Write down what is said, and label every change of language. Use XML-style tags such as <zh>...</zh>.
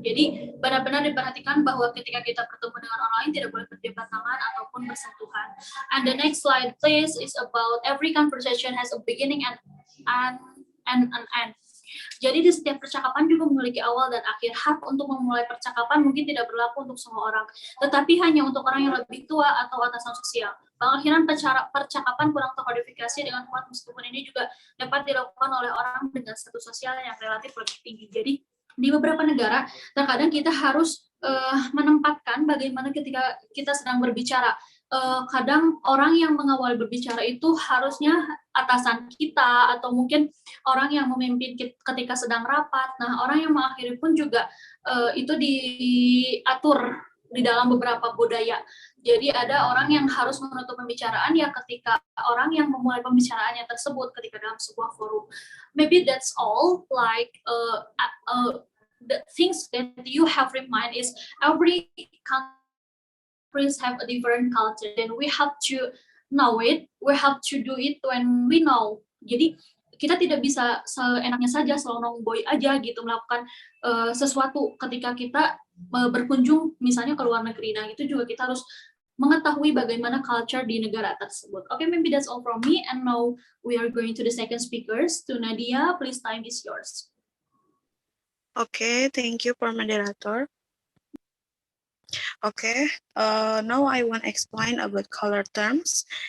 <id>Jadi benar-benar diperhatikan bahwa ketika kita bertemu dengan orang lain tidak boleh berjabat tangan ataupun bersentuhan.</id> <en>And the next slide please is about every conversation has a beginning and an end.</en> <id>Jadi di setiap percakapan juga memiliki awal dan akhir. Hak untuk memulai percakapan mungkin tidak berlaku untuk semua orang, tetapi hanya untuk orang yang lebih tua atau atasan sosial. Pengakhiran percakapan kurang terkodifikasi dengan kuat, meskipun ini juga dapat dilakukan oleh orang dengan status sosial yang relatif lebih tinggi. Jadi di beberapa negara terkadang kita harus menempatkan bagaimana ketika kita sedang berbicara. kadang orang yang mengawali berbicara itu harusnya atasan kita atau mungkin orang yang memimpin ketika sedang rapat. Nah, orang yang mengakhiri pun juga itu diatur di dalam beberapa budaya. Jadi ada orang yang harus menutup pembicaraan ya ketika orang yang memulai pembicaraannya tersebut ketika dalam sebuah forum.</id> <en>Maybe that's all. Like the things that you have in mind is every countries have a different culture, then we have to know it, we have to do it when we know.</en> <id>Jadi kita tidak bisa seenaknya saja selonong-boy aja gitu melakukan sesuatu ketika kita berkunjung misalnya ke luar negeri. Nah, itu juga kita harus mengetahui bagaimana culture di negara tersebut.</id> <en>Okay, maybe that's all from me, and now we are going to the second speakers. To Nadia, please, time is yours. Okay, thank you for moderator. Okay, now I want to explain about color terms.</en>